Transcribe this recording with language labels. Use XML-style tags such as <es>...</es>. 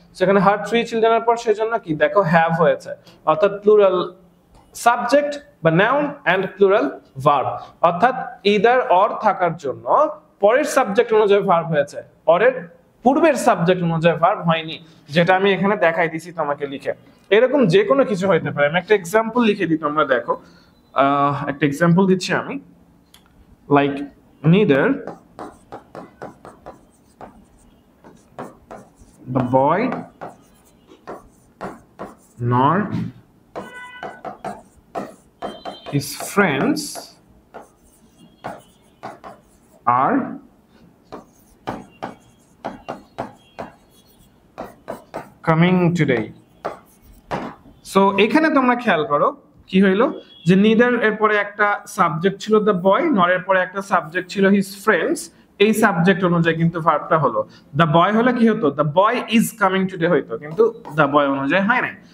<bn>সেখানে হার 3 চিলড্রেনের পর সেজন্য কি দেখো হ্যাভ হয়েছে, অর্থাৎ প্লুরাল সাবজেক্ট বা নাউন এন্ড প্লুরাল ভার্ব। অর্থাৎ ইদার অর থাকার জন্য পরের সাবজেক্ট অনুযায়ী ভার্ব হয়েছে, অরের পূর্বের সাবজেক্ট অনুযায়ী ভার্ব হয়নি, যেটা আমি এখানে দেখাই দিছি তোমাকে লিখে। এরকম যে কোনো কিছু হইতে পারে। আমি একটা এক্সাম্পল লিখে দিই, তোমরা দেখো। একটা এক্সাম্পল দিচ্ছি আমি,</bn> <en>Like neither the boy nor his friends are coming today.</en> <bn>So এখানে তোমরা খেয়াল করো কি হইলো, যে নিদার এর পরে একটা সাবজেক্ট ছিল দ্য বয়, নর এর পরে একটা সাবজেক্ট ছিল হিজ ফ্রেন্ডস। এই সাবজেক্ট অনুযায়ী কিন্তু ভার্বটা হলো। দ্য বয় হলে কি হতো?</bn> <en>the boy is coming today</en> <bn>হইতো, কিন্তু দ্য বয় অনুযায়ী হয় নাই।</bn>